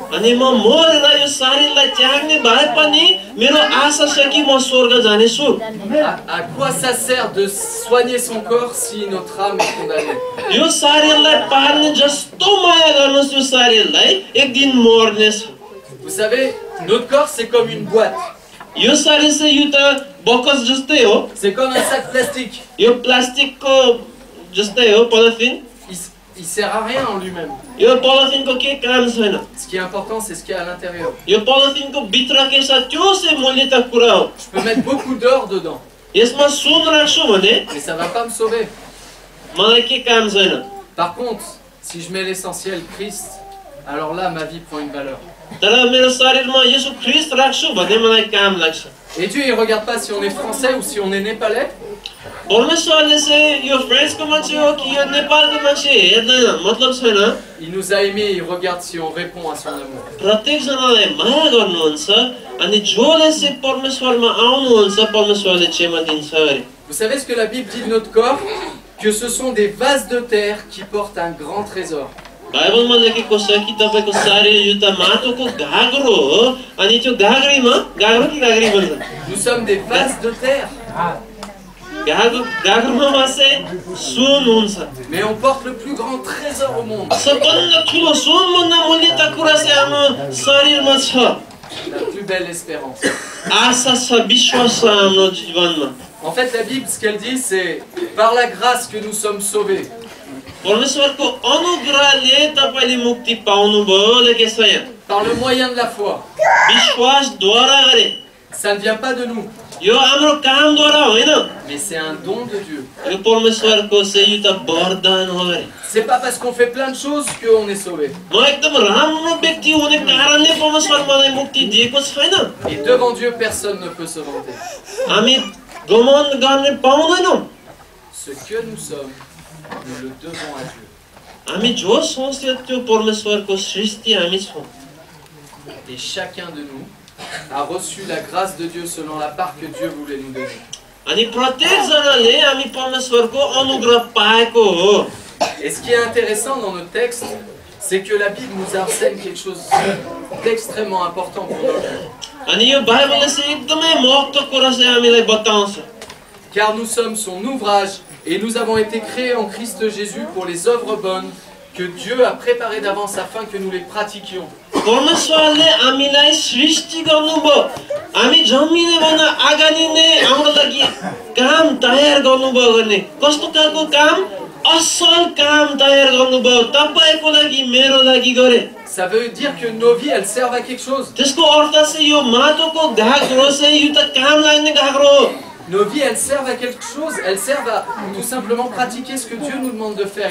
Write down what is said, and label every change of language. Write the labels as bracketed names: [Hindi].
[Nepali] अनि म मरेर यो शरीरलाई त्याग्ने भए पनि मेरो आशा छ कि म स्वर्ग जानेछु [French] À quoi ça sert de soigner son corps si notre âme est condamnée? [Nepali] यो शरीरलाई पाल्ने जस्तो माया गर्नुहोस् यो शरीरलाई एक दिन मर्नेछ [French] Vous savez, notre corps, c'est comme une boîte. [Nepali] यो शरीर चाहिँ यो त बकस जस्तै हो [French] C'est comme un sac plastique. [Nepali] यो प्लास्टिकको जस्तै हो polythene [French] Il sert à rien en lui-même. [Nepali] यो पोलिथिनको के काम छैन [French] Ce qui est important, c'est ce qu'il y a à l'intérieur. [Nepali] यो पोलिथिनको भित्र के छ त्यो चाहिँ मूल्यका कुरा हो [French] Je peux mettre beaucoup d'or dedans, [Nepali] यसमा सुन राख्छु भने [French] mais ça va pas me sauver. [Nepali] मलाई के काम छैन [French] Par contre, si je mets l'essentiel, Christ, alors là, ma vie prend une valeur. [Nepali] तर मेरो शरीरमा यसो ख्रीष्ट राख्छु भने मलाई काम लाग्छ [French] Et Dieu, il regarde pas si on est français ou si on est népalais. [Nepali] परमेश्वरले चाहिँ यो फ्रेन्चको मान्छे हो कि यो नेपालको मान्छे हेर्दैन मतलब छैन [French] Il nous a aimés, il regarde si on répond à son amour. [Nepali] प्रत्येक जनालाई माया गर्नुहुन्छ अनि जसले चाहिँ परमेश्वरमा आउनुहुन्छ परमेश्वरले क्षमा दिन्छ अरे [French] Vous savez ce que la Bible dit de notre corps? Que ce sont des vases de terre qui portent un grand trésor. [Nepali] बाइबलमा लेखेको छ कि तपाईको शरीर यो त माटोको घाग्रो हो अनि त्यो घाग्रीमा घाग्रो कि घाग्री भन्छ [French] Nous sommes des vases de terre, [Nepali] घाग्रोमा चाहिँ सुन हुन्छ [French] mais on porte le plus grand trésor au monde. [Nepali] सबभन्दा ठुलो सुनभन्दा मूल्यका कुरा चाहिँ हाम्रो शरीरमा छ [French] La plus belle espérance. [Nepali] आशा छ विश्वास छ हाम्रो जीवनमा [French] En fait, la Bible, ce qu'elle dit, c'est par la grâce que nous sommes sauvés. [Nepali] परमेश्वरको अनुग्रहले तपाईले मुक्ति पाउनुभयो लेखेको छ यहाँ [French] Par le moyen de la foi. [Nepali] विश्वासद्वारा गरे [French] Ça ne vient pas de nous, [Nepali] यो हाम्रो कामद्वारा होइन [French] mais c'est un don de Dieu. [Nepali] यो परमेश्वरको चाहिँ यो त वरदान हो अरे [French] C'est pas parce qu'on fait plein de choses qu'on est sauvé. [Nepali] म एकदम राम्रो व्यक्ति हुने कारणले परमेश्वर मलाई मुक्ति दिएको छैन [French] Et devant Dieu, personne ne peut se vanter. [Nepali] हामी घमण्ड गर्ने पाउँदैनौँ [French] Ce que nous sommes, nous le devons à Dieu. [Nepali] हामी जो सोच्यो त्यो परमेश्वरको सृष्टि हामी छौँ [French] Et chacun de nous a reçu la grâce de Dieu selon la part que Dieu voulait nous donner. [Nepali] अनि प्रत्येक जनाले हामी परमेश्वरको अनुग्रह पाएको हो [French] Et ce qui est intéressant dans notre texte, c'est que la Bible nous enseigne quelque chose d'extrêmement important pour nous. [Nepali] अनि यो बाइबलले चाहिँ एकदमै महत्त्वको कुरा चाहिँ हामीलाई बताउँछ [French] Car nous sommes son ouvrage et nous avons été créés en Christ Jésus pour les œuvres bonnes que Dieu a préparées d'avance afin que nous les pratiquions. [Nepali] परमेश्वरले हामीलाई सृष्टि गर्नुभयो हामी जन्मिने भन्दा अगाडि नै हाम्रो लागि काम तयार गर्नुभयो गर्ने कस्तो खालको काम असल काम तयार गर्नुभयो तपाईको लागि मेरो लागि गरे [French] Ça veut dire que nos vies, elles servent à quelque chose. [Nepali] त्यसको अर्थ चाहिँ यो माटोको घाग्रो चाहिँ यो त काम लाग्ने घाग्रो हो [French] Nos vies, elles servent à quelque chose. Elles servent à tout simplement pratiquer ce que Dieu nous demande de faire.